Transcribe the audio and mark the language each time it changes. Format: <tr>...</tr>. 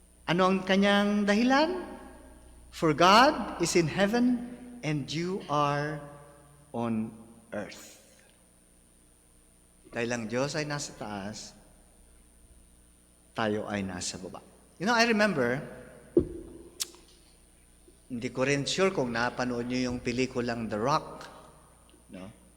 <tl>Ano ang kanyang dahilan?</tl> <en>For God is in heaven and you are on earth.</en> <tl>Dahil ang Diyos ay nasa taas, tayo ay nasa baba.</tl> <en>You know, I remember,</en> <tl>hindi ko rin sure kung napanood niyo yung pelikulang The Rock. No?</tl>